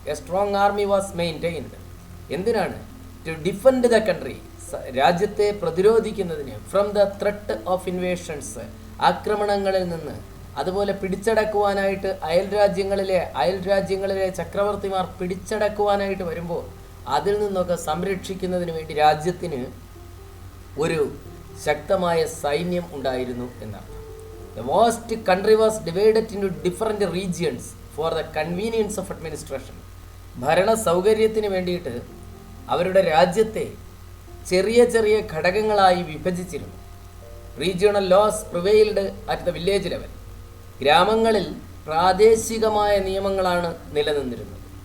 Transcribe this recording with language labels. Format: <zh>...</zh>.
<en>A strong army was maintained.</en> <ml>എന്തിനാണ്?</ml> <en>to defend the country,</en> <ml>രാജ്യത്തെ പ്രതിരോധിക്കുന്നതിന്,</ml> <en>from the threat of invasions,</en> <ml>ആക്രമണങ്ങളിൽ നിന്ന്, അതുപോലെ പിടിച്ചടക്കുവാനായിട്ട് അയൽ രാജ്യങ്ങളിലെ ചക്രവർത്തിമാർ പിടിച്ചടക്കുവാനായിട്ട് വരുമ്പോൾ അതിൽ നിന്നൊക്കെ സംരക്ഷിക്കുന്നതിന് വേണ്ടി രാജ്യത്തിന് ഒരു ശക്തമായ സൈന്യം ഉണ്ടായിരുന്നു എന്നർത്ഥം.</ml> <en>The vast country was divided into different regions for the convenience of administration.</en> <ml>ഭരണ സൗകര്യത്തിന് വേണ്ടിയിട്ട് അവരുടെ രാജ്യത്തെ ചെറിയ ചെറിയ ഘടകങ്ങളായി വിഭജിച്ചിരുന്നു.</ml> <en>Regional laws prevailed at the village level.</en> <ml>ഗ്രാമങ്ങളിൽ പ്രാദേശികമായ നിയമങ്ങളാണ് നിലനിന്നിരുന്നത്.</ml>